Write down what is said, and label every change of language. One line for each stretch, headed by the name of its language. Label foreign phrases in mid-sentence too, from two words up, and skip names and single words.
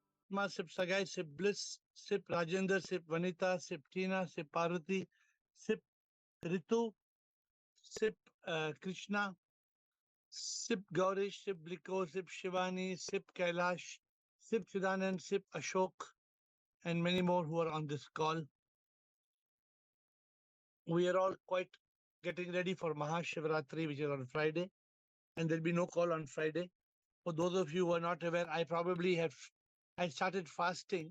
English: Atma, Sip Sagai, Sip Bliss, Sip Rajendra, Sip Vanita, Sip Tina, Sip Parvati, Sip Ritu, Sip Krishna, Sip Gaurish, Sip Bliko, Sip Shivani, Sip Kailash, Sip Chidanand, Sip Ashok, and many more who are on this call. We are all quite getting ready for Mahashivratri, which is on Friday, and there'll be no call on Friday. For those of you who are not aware, I started fasting.